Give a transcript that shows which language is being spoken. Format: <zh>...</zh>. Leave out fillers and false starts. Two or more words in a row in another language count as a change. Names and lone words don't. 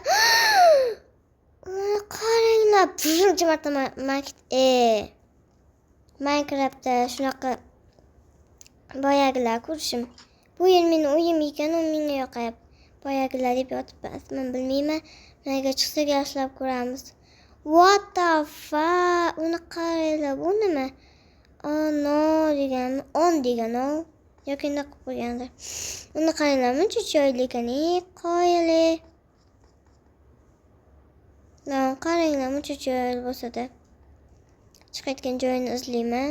<uz>Uni qaranglar. Birinchi marta Minecraftda shunaqa boyagilar ko'rishim. Bu yer meni uyim ekan, u menga yoqayapti. Boyagilar deb yotibman, bilmayman. Nega chiqsa yaxshilab ko'ramiz.</uz> <en>What the fuck?</en> <uz>Uni qaranglar, bu nima? No deganmi? On degan o. Yoki nima qilib qo'ygandir. Uni qaranglar, muncha chiroyli ekan, qoyili. Qaranglar, muncha chiroyli bo'lsa-da. Chiqayotgan joyini izlayman.</uz>